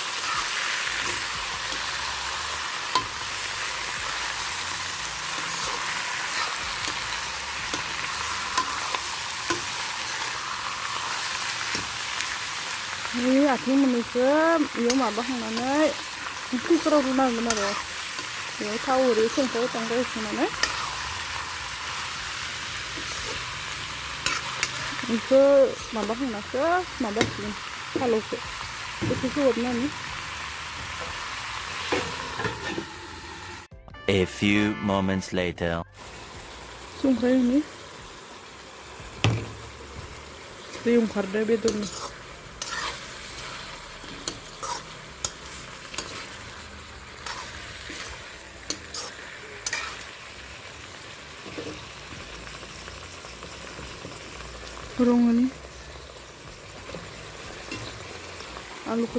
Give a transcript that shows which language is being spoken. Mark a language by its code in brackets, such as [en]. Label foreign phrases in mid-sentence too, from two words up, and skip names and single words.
[brx] आथिं मोननैखौ इयाव माबाखांनानै कुकाराव रुनांगोन आरो बेयाव थाव ओरै संख्रि बानलु होनानै बेखौ माबाखांनासो माबासिगोन फालौखौ एसे खोबहाबनानै [en] A few moments later. [brx] संख्रि होनि दै ओंखारदो बेदरनि रंनि आलुखौ